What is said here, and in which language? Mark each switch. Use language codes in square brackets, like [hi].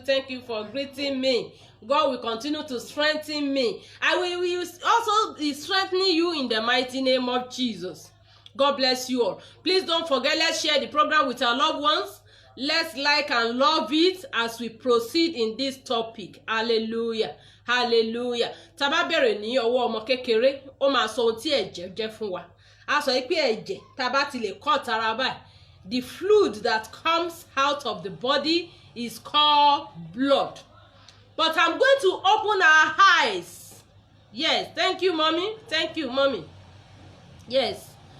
[en] Thank you for greeting me. God will continue to strengthen me. I will also be strengthening you in the mighty name of Jesus. God bless you all. Please don't forget, let's share the program with our loved ones. Let's like and love it as we proceed in this topic. Hallelujah. Hallelujah. [yo] Tá bá bẹ̀rẹ̀ ní ọwọ́ ọmọ kékeré, ó máa sọ ohun tí ẹ̀jẹ̀ jẹ́ fún wa. A sọ pé ẹ̀jẹ̀ tá bá ti lè cut ara báyìí, [en] the fluid that comes out of the body is called blood. But I'm going to open our eyes. Yes, thank you, Mommy. Thank you, Mommy. Yes.